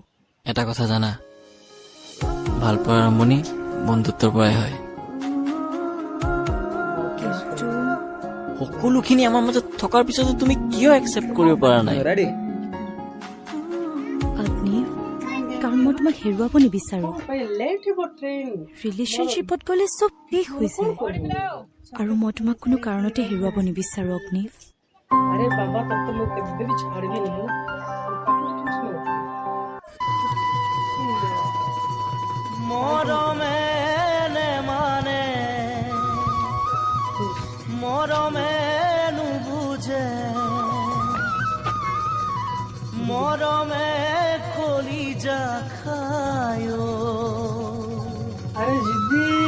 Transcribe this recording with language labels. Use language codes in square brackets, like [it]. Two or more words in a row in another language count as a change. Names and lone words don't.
[as] এটা কথা জানা ভাল পোৱাৰ আৰম্ভণি বন্ধুত্বৰ পৰাই হয় সকলোখিনি আমাৰ মাজত থকাৰ পিছতো তুমি কিয় একচেপ্ট কৰিব পৰা নাই ৰেডি অগ্নি কাৰণ মই তোমাক হেৰুৱাব নিবিচাৰো ৰিলেশ্যনশ্বিপত গ'লে চব শেষ হৈ যায় আৰু মই তোমাক কোনো কাৰণতে হেৰুৱাব নিবিচাৰো অগ্নি [hi] अरे बाबा तब तो लोग कभी भी छोड़ेंगे नहीं ना [as] মরমে মানে মরমে নুবুঝে মরমে [hi] अरे ज़िद्दी